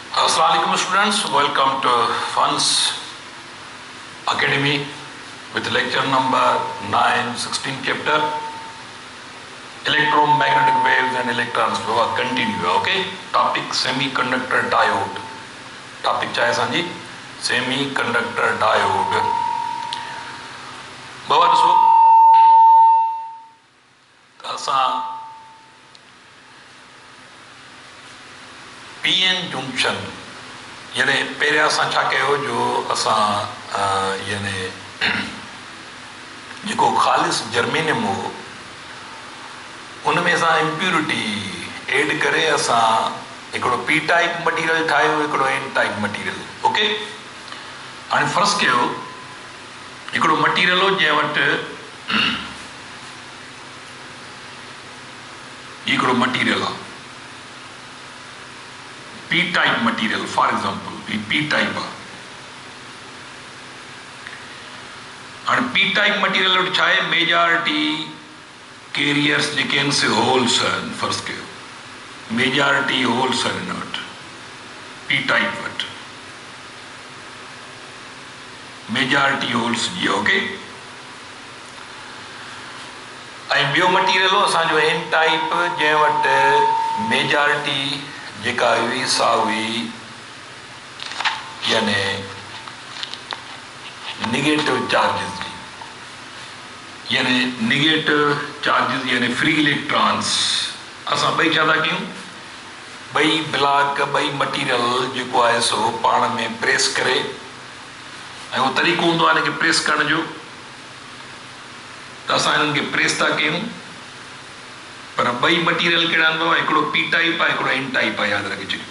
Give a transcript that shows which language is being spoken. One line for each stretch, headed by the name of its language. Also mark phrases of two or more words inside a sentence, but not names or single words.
English: Assalamualaikum students, welcome to Funds Academy with lecture number 9, 16 chapter electromagnetic waves and electrons. Continue, okay? Topic semiconductor diode. Topic
Sindhi: चाहे सांजी
English: semiconductor diode.
Sindhi: बाबा दसो असां
English: PN junction
Sindhi: यानी पहिरियां असां छा कयो जो असां यानी जेको ख़ालिस जर्मेनियम हो उन में असां
English: impurity add
Sindhi: करे असां हिकिड़ो
English: P type material
Sindhi: ठाहियो, हिकिड़ो
English: N type material.
Sindhi: ओके, हाणे फर्ज़ कयो हिकिड़ो मटीरियल हो जंहिं वटि हिकिड़ो मटीरियल आहे
English: P type material, for example, P type and P type material
Sindhi: वटि छा आहे
English: majority carriers
Sindhi: जेके आहिनि से होल्स आहिनि. फर्स्ट कयो
English: majority holes
Sindhi: आहिनि हिन वटि
English: P type
Sindhi: वटि
English: majority holes
Sindhi: जी. ओके, ऐं ॿियो मटीरियल हो असांजो
English: N type
Sindhi: जंहिं वटि मेजॉरिटी जेका हुई सा हुई यानी
English: negative charges
Sindhi: जी, यानी
English: negative charges
Sindhi: यानी
English: free electrons.
Sindhi: असां ॿई छा था कयूं, ॿई ब्लॉक ॿई मटीरियल जेको आहे सो पाण में प्रेस करे, ऐं उहो तरीक़ो हूंदो आहे हिनखे प्रेस करण जो, त असां हिननि खे प्रेस था कयूं. पर ॿई मटीरियल कहिड़ा हूंदो आहे, हिकिड़ो
English: P type
Sindhi: आहे, हिकिड़ो
English: N type
Sindhi: आहे, यादि रखे छॾियो.